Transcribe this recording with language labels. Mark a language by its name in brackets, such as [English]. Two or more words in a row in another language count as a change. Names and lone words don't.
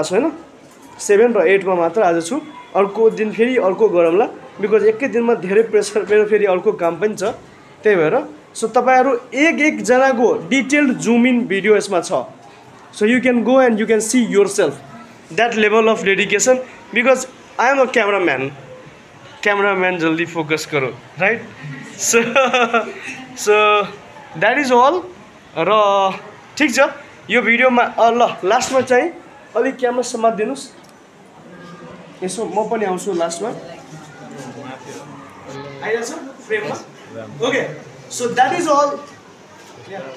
[Nepali] होइन 7 र 8 मा मात्र आज छु अर्को दिन फेरि अर्को गरौँला बिकज एकै दिनमा धेरै प्रेसर मेरो फेरि अर्को काम पनि छ त्यही भएर सो तपाईँहरू एकजनाको [English] detailed zoom in [Nepali] भिडियो यसमा छ [English] so you can go and you can see yourself that level of dedication because I am a cameraman [Hindi] जल्दी फोकस करो [Nepali] राइट [English] so that is all [Nepali] र ठिक छ यो भिडियोमा ल लास्टमा चाहिँ अलिक क्यामेरा समातिदिनुहोस् यसो म पनि आउँछु लास्टमा आइरहेछ फ्रेममा ओके [English] so that is all